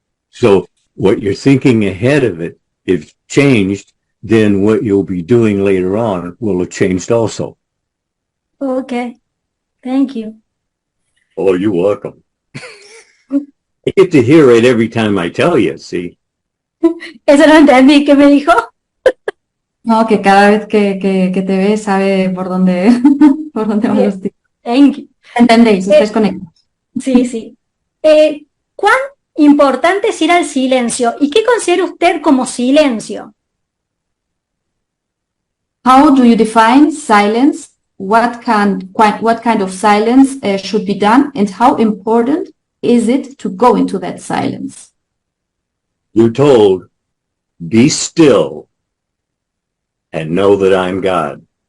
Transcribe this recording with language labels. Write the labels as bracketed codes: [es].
[en] So what you're thinking ahead of it, if changed, then what you'll be doing later on will have changed also. Okay. Thank you. Oh, you're welcome. I get to hear it every time I tell you, see? [es] Eso no entendí. ¿Qué me dijo? No, que cada vez que te ve sabe por dónde, por dónde van los tiros. [en] Thank you. [es] ¿Entendéis? Estáis conectados. Sí, sí. ¿Cuán importante es ir al silencio? ¿Y qué considera usted como silencio? [en] How do you define silence? What kind of silence should be done, and how important is it to go into that silence? You're told, be still and know that I'm God.